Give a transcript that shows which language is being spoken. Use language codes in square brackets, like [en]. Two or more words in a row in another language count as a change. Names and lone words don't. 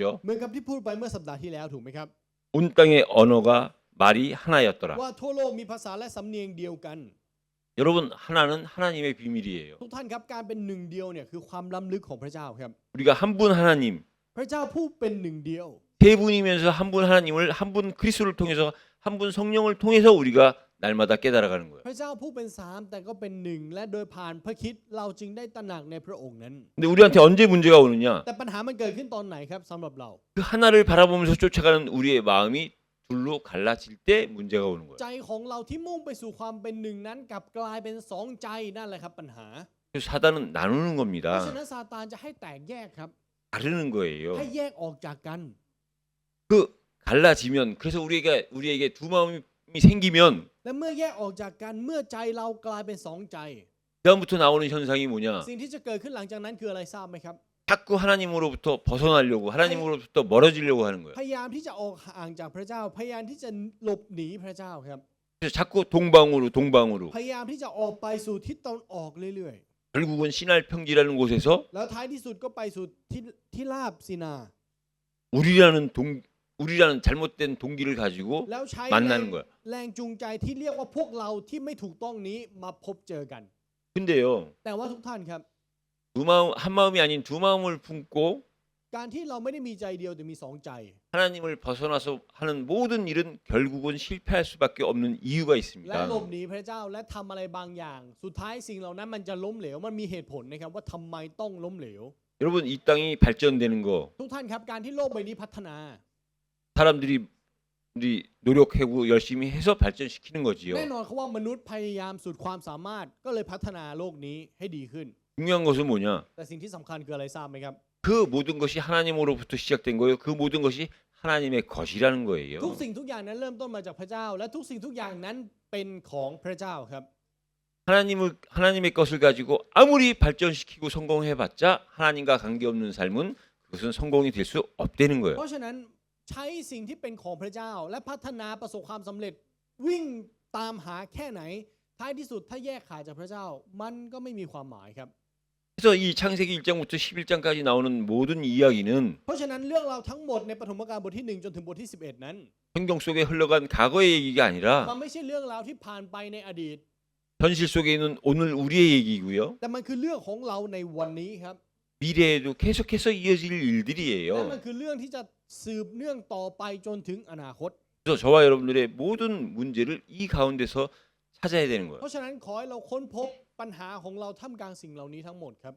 [th] เหมือนกับที่พูดไปเมื่อสัปดาห์ที่แล้วถูกไหมครับ [ko] 온 땅의 언어가 말이 하나였더라. [th] ว่าทั่วโลกมีภาษาและสำเนียงเดียวกัน [ko] 여러분 하나는 하나님의 비밀이에요. [th] ทุกท่านครับการเป็นหนึ่งเดียวเนี่ยคือความล้ำลึกของพระเจ้าครับ [ko] 우리가 한 분 하나님, [th] พระเจ้าผู้เป็นหนึ่งเดียว [ko] 세 분이면서 한 분 하나님을 한 분 그리스도를 통해서 한 분 성령을 통해서 우리가 날마다 깨달아가는 거예요. [th] พระเจ้าผู้เป็นสามแต่ก็เป็นหนึ่งและโดยผ่านพระคริสต์เราจึงได้ตระหนักในพระองค์นั้น [ko] 근데 우리한테 언제 문제가 오느냐? [th] แต่ปัญหามันเกิดขึ้นตอนไหนครับสำหรับเรา [ko] 그 하나를 바라보면서 쫓아가는 우리의 마음이 둘로 갈라질 때 문제가 오는 거예요. [th] ใจของเราที่มุ่งไปสู่ความเป็นหนึ่งนั้นกลับกลายเป็นสองใจนั่นแหละครับปัญหา [ko] 그래서 사단은 나누는 [th] เพราะ [ko] 겁니다. [th] ฉะนั้นซาตานจะให้แตกแยกครับ [ko] 가르는 거예요. [th] ให้แยกออกจากกัน [ko] 그 갈라지면 그래서 우리에게 두 마음이 생기면 [th] และเมื่อแยกออกจากกันเมื่อใจเรากลายเป็นสองใจ [ko] 그다음부터 나오는 현상이 뭐냐? [th] สิ่งที่จะเกิดขึ้นหลังจากนั้นคืออะไรทราบไหมครับ [ko] 자꾸 하나님으로부터 벗어나려고 하나님으로부터 멀어지려고 하는 거예요. [th] พยายามที่จะออกห่างจากพระเจ้า พยายามที่จะหลบหนีพระเจ้าครับ [ko] 그래서 자꾸 동방으로 [th] พยายามที่จะออกไปสู่ทิศตะวันออกเรื่อย [ko] 결국은 시날 평지라는 곳에서 [th] ๆ แล้วท้ายที่สุดก็ไปสู่ที่ราบซีนา [ko] 우리라는 잘못된 동기를 가지고 [th] แล้วใช้ [ko] 만나는 거야. [th] แรงจูงใจที่เรียกว่าพวกเราที่ไม่ถูกต้องนี้มาพบเจอกัน [ko] 근데요. [th] แต่ว่าทุกท่านครับ [ko] 한 마음이 아닌 두 마음을 품고 [th] การที่เราไม่ได้มีใจเดียวแต่มีสองใจ [ko] 하나님을 벗어나서 하는 모든 일은 결국은 실패할 수밖에 없는 이유가 [th] และ [ko] 있습니다. [th] หลบหนีพระเจ้าและทำอะไรบางอย่าง สุดท้ายสิ่งเหล่านั้นมันจะล้มเหลวมันมีเหตุผลนะครับว่าทำไมต้องล้มเหลว [ko] 여러분 이 땅이 발전되는 거 [th] ทุกท่านครับการที่โลกใบนี้พัฒนา [ko] 사람들이 노력하고 열심히 해서 발전시키는 거지요. [th] แน่นอนเขาว่ามนุษย์พยายามสุดความสามารถก็เลยพัฒนาโลกนี้ให้ดีขึ้น [ko] 중요한 것은 뭐냐? [th] แต่สิ่งที่สำคัญคืออะไรทราบไหมครับ [ko] 그 모든 것이 하나님으로부터 시작된 거예요. 그 모든 것이 하나님의 것이라는 거예요. [th] ทุกสิ่งทุกอย่างนั้นเริ่มต้นมาจากพระเจ้า และทุกสิ่งทุกอย่างนั้นเป็นของพระเจ้าครับ [ko] 하나님의 것을 가지고 아무리 발전시키고 성공해봤자 하나님과 관계없는 삶은 그것은 성공이 될 수 없다는 [th] เพ [ko] 거예요. [th] ราะฉะนั้นใช้สิ่งที่เป็นของพระเจ้า และพัฒนาประสบความสำเร็จวิ่งตามหาแค่ไหน ท้ายที่สุดถ้าแยกขาดจากพระเจ้า มันก็ไม่มีความหมายครับ [ko] 그래서 이 창세기 1장부터 11장까지 나오는 모든 이야기는 [th] เพราะฉะนั้นเรื่องราวทั้งหมดในปฐมกาลบทที่1จนถึงบทที่11นั้น [ko] 성경 속에 흘러간 과거의 얘기가 아니라 [th] มันไม่ใช่เรื่องราวที่ผ่านไปในอดีต [ko] 현실 속에 있는 오늘 우리의 얘기고요. [th] แต่มันคือเรื่องของเราในวันนี้ครับ [ko] 미래에도 계속해서 이어질 [th] และ [ko] 일들이에요. [th] มันคือเรื่องที่จะสืบเนื่องต่อไปจนถึงอนาคต [ko] 그래서 저와 여러분들의 모든 문제를 이 가운데서 찾아야 되는 [th] เพ [ko] 거예요. [th] ราะฉะนั้นขอให้เราค้นพบปัญหาของเราท่ามกลางสิ่งเหล่านี้ทั้งหมดครับ